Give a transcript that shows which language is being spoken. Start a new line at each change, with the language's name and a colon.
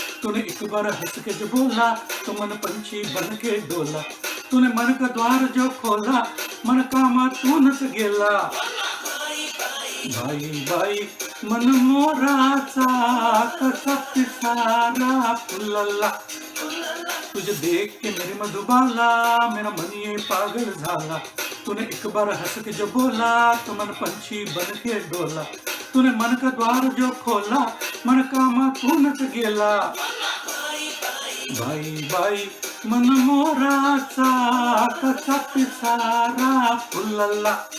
Hindi: तूने एक बार हंस के जो बोला तो मन पंछी बन के डोला. तूने मन का द्वार जो खोला
Marathi: मन कामा तूनच गेला. बाई बाई मन मोराचा कसा पिसारा फुलला.
Hindi: तुझे देख के मेरी मधुबाला मेरा मन ये पागल झाला. तूने एक बार हंस के जो बोला तो मन पंछी बन के डोला. तूने मन का द्वार जो खोला
Marathi: मन कामा तूनच गेला. बाई बाई मन मोराचा कसा पिसारा फुलला.